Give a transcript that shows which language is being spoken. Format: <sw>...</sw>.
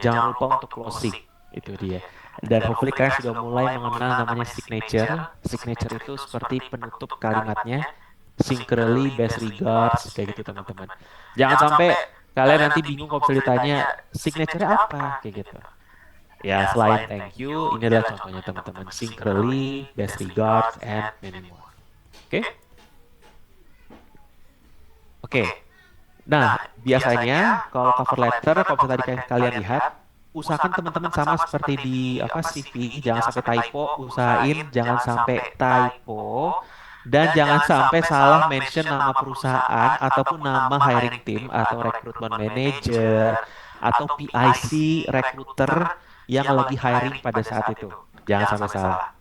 <id>Jangan lupa untuk closing. Itu dia. Dan hopefully kalian sudah mulai mengenal namanya signature. Signature itu seperti penutup kalimatnya.</id> <en>Sincerely, best regards,</en> <id>kayak gitu teman-teman. Jangan sampai kalian nanti bingung kalau misalnya ditanya signature apa, kayak gitu. Ya, selain thank you, ini adalah contohnya teman-teman.</id> <en>Sincerely, best regards, and many more.</en> <id>Oke? Oke. Nah, biasanya kalau cover letter, kalau misalnya tadi kalian lihat, usahakan teman-teman sama seperti di apa CV, jangan sampai typo, usahain jangan sampai typo, dan jangan sampai salah mention nama perusahaan ataupun nama hiring team atau recruitment manager atau PIC recruiter yang lagi hiring pada saat itu. Jangan sampai salah.</id>